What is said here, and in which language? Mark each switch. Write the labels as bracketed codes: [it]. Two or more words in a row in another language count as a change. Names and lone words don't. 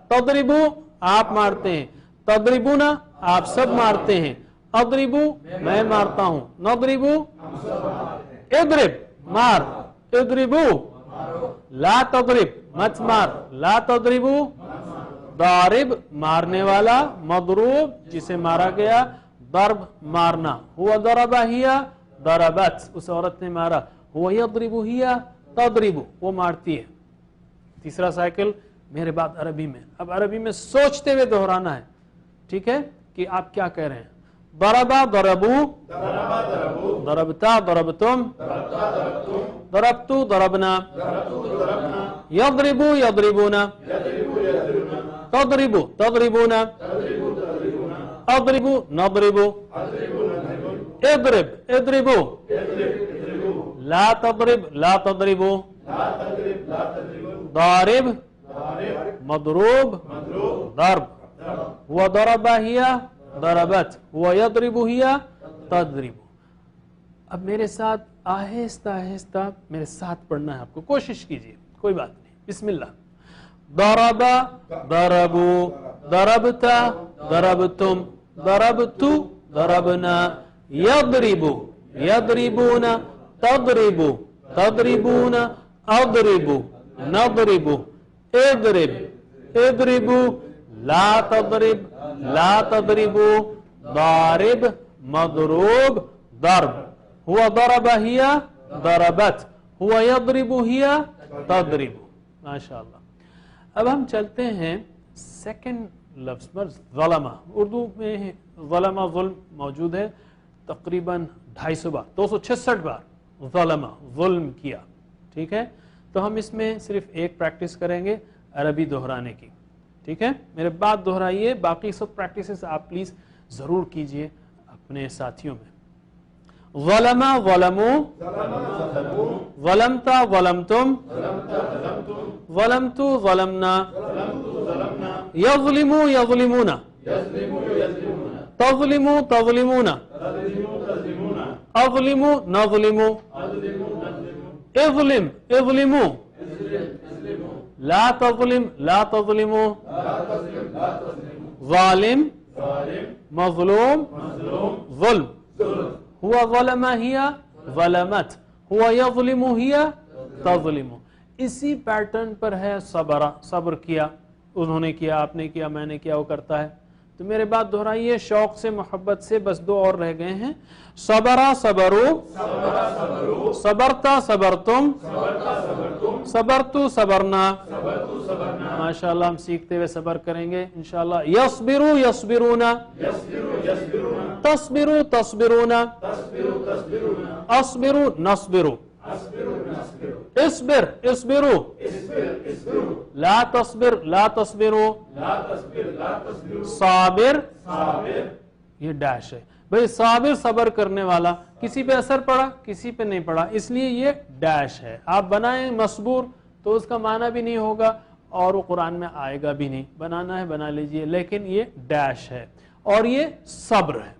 [hi] तदरिबु आप मारते हैं, तदरिबुना आप सब मारते हैं, अदरिबु मैं मारता हूं, [ar] نضرب اضرب [hi] मार, [ar] اضربوا لا تضرب [hi] मत मार, [ar] لا تضربوا ضارب [hi] मारने वाला, मदरूब जिसे मारा गया, दर्ब मारना, [ar] هو ضرب هي ضربت [hi] उस औरत ने मारा, [ar] هو يضرب هي تضرب [hi] वो मारती है। तीसरा साइकिल मेरे बाद अरबी में। अब अरबी में सोचते हुए दोहराना है, ठीक है, कि आप क्या कह रहे हैं। [ar] ضرب ضربوا, ضرب ضربوا, ضربتَ ضربتم, ضربتَ ضربتم, ضربتُ ضربنا, ضربتُ ضربنا, يضرب يضربون, يضرب يضربون, تضرب تضربون, تضرب تضربون, أضرب نضرب, أضرب نضرب, اضرب اضربوا, يضرب يضربوا, لا تضرب لا تضربوا, لا تضرب لا تضربوا, दारिब दारिब मदरूब मदरूब, दर्ब, दरब, هو ضرب هي ضربت، هو يضرب هي تضرب. [hi] अब मेरे साथ आहिस्ता आहिस्ता मेरे साथ पढ़ना है आपको, कोशिश कीजिए, कोई बात नहीं। बिस्मिल्लाह। [ar] ضرب ضربوا، ضربتَ ضربتم، ضربتُ ضربنا، يضرب يضربون، تضرب تضربون، أضرب نضرب، اضرب اضربوا، لا تضرب لا تضربوا، ضارب مضروب ضرب, هو ضرب هي ضربت، هو يضرب هي تضرب. [hi] माशाअल्लाह। अब हम चलते हैं सेकंड लफ्ज पर, ज़लमा। उर्दू में ज़लमा जुल्म मौजूद है तकरीबन 250 बार, 266 बार ज़लमा जुल्म किया, ठीक है। तो हम इसमें सिर्फ एक प्रैक्टिस करेंगे अरबी दोहराने की, ठीक है। मेरे बाद दोहराइए, बाकी सब प्रैक्टिसेस आप प्लीज जरूर कीजिए अपने साथियों में। [ar] ظلم ظلموا، ظلمتَ ظلمتم، ظلمتُ ظلمنا، يظلم يظلمون، تظلم تظلمون، أظلم نظلم، اظلم اظلموا، لا تظلم لا تظلموا, ظالم مظلوم ظلم, هو ظلم هي ظلمت، هو يظلم هي تظلم. [hi] इसी पैटर्न पर है सबरा, सब्र किया, उन्होंने किया, आपने किया, मैंने किया, वो करता है। तो मेरे बाद दोहराइए शौक से, मोहब्बत से। बस दो और रह गए हैं। [ar] صبر صبروا, صبرتَ صبرتم، صبرتُ صبرنا. [hi] माशाअल्लाह, हम सीखते हुए सबर करेंगे इंशाअल्लाह। [ar] يصبر يصبرون، تصبر تصبرون، أصبر نصبر، اصبر اصبروا، لا تصبر لا تصبروا, [hi] साबिर, ये डैश है भाई। साबिर सबर करने वाला, किसी पे असर पड़ा किसी पे नहीं पड़ा, इसलिए ये डैश है। आप बनाएं मसबूर तो उसका माना भी नहीं होगा और वो कुरान में आएगा भी नहीं। बनाना है बना लीजिए, लेकिन ये डैश है और ये सब्र है।